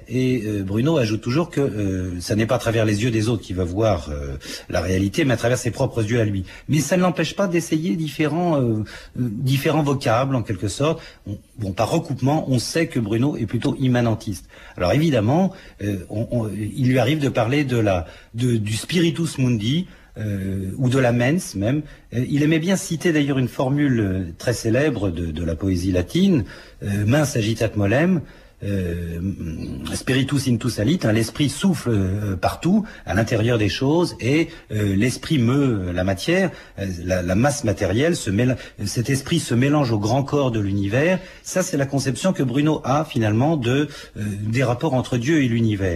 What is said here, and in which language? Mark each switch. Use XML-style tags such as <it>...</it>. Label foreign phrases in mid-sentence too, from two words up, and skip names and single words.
<fr>Et Bruno ajoute toujours que ça n'est pas à travers les yeux des autres qu'il va voir la réalité, mais à travers ses propres yeux à lui. Mais ça ne l'empêche pas d'essayer différents vocables, en quelque sorte. Bon, par recoupement, on sait que Bruno est plutôt immanentiste. Alors évidemment, il lui arrive de parler du</fr> <la>spiritus mundi,</la> <fr>ou de la mens même. Il aimait bien citer d'ailleurs une formule très célèbre de la poésie latine,</fr> <la>mens agitat molem, spiritus intus alit,</la> <fr>l'esprit souffle partout, à l'intérieur des choses, et l'esprit meut la matière, la masse matérielle, cet esprit se mélange au grand corps de l'univers. Ça, c'est la conception que Bruno a finalement des rapports entre Dieu et l'univers.</fr>